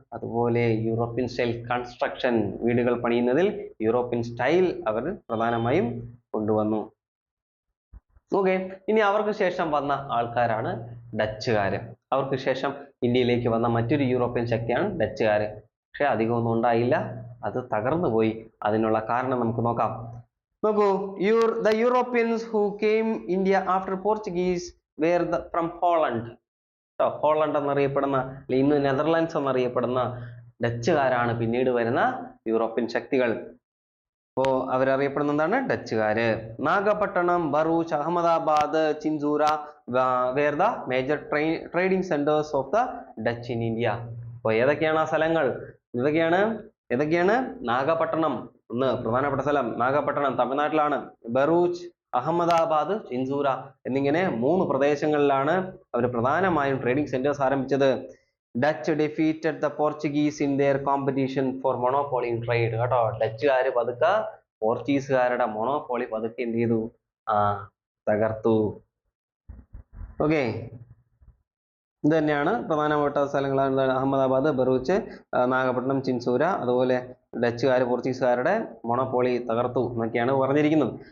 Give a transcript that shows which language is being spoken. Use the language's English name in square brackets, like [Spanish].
[Malayalam] അതുപോലെ European style construction, വീടുകൾ പണിയുന്നതിൽ European style അവർ പ്രധാനമായും കൊണ്ടുവന്നു. ഓക്കെ, ഇനി അവർക്ക് ശേഷം വന്ന ആൾക്കാരാണ് ഡച്ചുകാര്. അവർക്ക് ശേഷം ഇന്ത്യയിലേക്ക് വന്ന മറ്റൊരു യൂറോപ്യൻ ശക്തിയാണ് ഡച്ചുകാര്. പക്ഷെ അധികമൊന്നും ഉണ്ടായില്ല, അത് തകർന്നു പോയി. അതിനുള്ള കാരണം നമുക്ക് നോക്കാം. നോക്കൂ, [English] the Europeans who came India after Portuguese were from Holland. [Malayalam] Holland എന്നറിയപ്പെടുന്ന, ഇന്ന് നെതർലാൻഡ്സ് എന്നറിയപ്പെടുന്ന ഡച്ചുകാരാണ് പിന്നീട് വരുന്ന യൂറോപ്യൻ ശക്തികൾ. അപ്പോ അവരറിയപ്പെടുന്ന എന്താണ്? ഡച്ചുകാര്. [English] Nagapattinam, Bharuch, Ahmedabad, Chinsura were the major trading centers of the Dutch in India. [Malayalam] അപ്പൊ ഏതൊക്കെയാണ് ആ സ്ഥലങ്ങൾ? ഏതൊക്കെയാണ്? നാഗപട്ടണം, ഒന്ന് പ്രധാനപ്പെട്ട സ്ഥലം നാഗപട്ടണം, തമിഴ്നാട്ടിലാണ്. ബറൂച്ച്, അഹമ്മദാബാദ്, ചിൻസൂര എന്നിങ്ങനെ 3 പ്രദേശങ്ങളിലാണ് അവർ പ്രധാനമായും ട്രേഡിംഗ് സെന്റേഴ്സ് ആരംഭിച്ചത്. [English] Dutch defeated the Portuguese in their competition for monopoly in trade. [Malayalam] കേട്ടോ, ഡച്ചുകാര് പതുക്കെ പോർച്ചുഗീസുകാരുടെ മൊണോപോളി പതുക്കെ എന്ത് ചെയ്തു? തകർത്തു. ഓക്കെ, ഇത് തന്നെയാണ് പ്രധാനപ്പെട്ട സ്ഥലങ്ങൾ. അഹമ്മദാബാദ്, ബറൂച്ച്, നാഗപട്ടണം, ചിൻസൂര. അതുപോലെ ഡച്ചുകാർ പോർച്ചുഗീസുകാരുടെ മൊണോപോളി തകർത്തു എന്നൊക്കെയാണ് പറഞ്ഞിരിക്കുന്നത്.